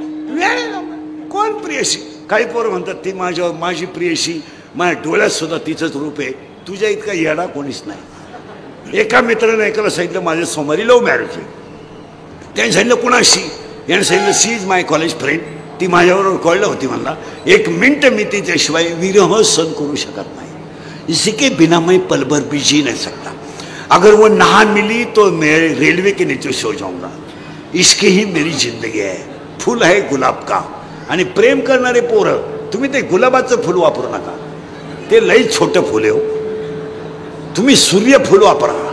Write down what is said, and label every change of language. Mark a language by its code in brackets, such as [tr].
[mr] वेळ कोण प्रियशी? काही पोरं म्हणतात ती माझी प्रियशी, माझ्या डोळ्यात सुद्धा तिचंच रूप आहे. तुझ्या इतका येडा कोणीच नाही. एका मित्राने एकाला सांगितलं माझ्या सोमवारी लव्ह मॅरेज आहे. त्याने सांगितलं कुणाशी? याने सांगितलं [en] She is my college friend. [mr] ती माझ्याबरोबर कळलं होती. म्हणला 1 मिनिट मी तिच्याशिवाय विरह सहन करू शकत नाही. [hi] इसी के बिना मैं पल भर भी जी नहीं सकता. अगर वो ना मिली तो मैं रेलवे के नीचे सो जाऊंगा. इसकी ही मेरी जिंदगी है. फूल है गुलाब का. [mr] आणि प्रेम करणारे पोरं, तुम्ही ते गुलाबाचं फुल वापरू नका. ते लई छोटं फुल आहे हो. तुम्ही सूर्यफूल वापरा.